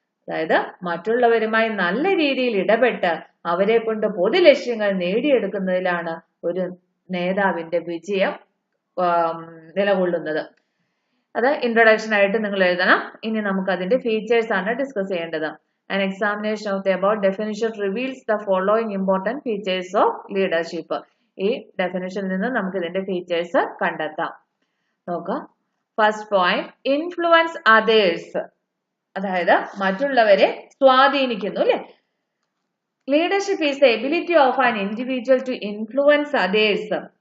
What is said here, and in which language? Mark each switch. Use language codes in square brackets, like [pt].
[ml] അതായത് മറ്റുള്ളവരുമായി നല്ല രീതിയിൽ ഇടപെട്ട് അവരെ കൊണ്ട് പൊതു ലക്ഷ്യങ്ങൾ നേടിയെടുക്കുന്നതിലാണ് ഒരു നേതാവിന്റെ വിജയം നിലകൊള്ളുന്നത്. അത് ഇൻട്രൊഡക്ഷൻ ആയിട്ട് നിങ്ങൾ എഴുതണം. ഇനി നമുക്ക് അതിന്റെ ഫീച്ചേഴ്സ് ആണ് ഡിസ്കസ് ചെയ്യേണ്ടത്. [en] An examination of the above definition reveals the following important features of leadership. [ml] ഈ ഡെഫിനിഷനിൽ നിന്ന് നമുക്ക് ഇതിന്റെ ഫീച്ചേഴ്സ് കണ്ടെത്താം. നോക്കാം. [en] first point, influence others, [ml] അതായത് മറ്റുള്ളവരെ സ്വാധീനിക്കുന്നു അല്ലെ? [en] Leadership is the ability of an individual to influence others.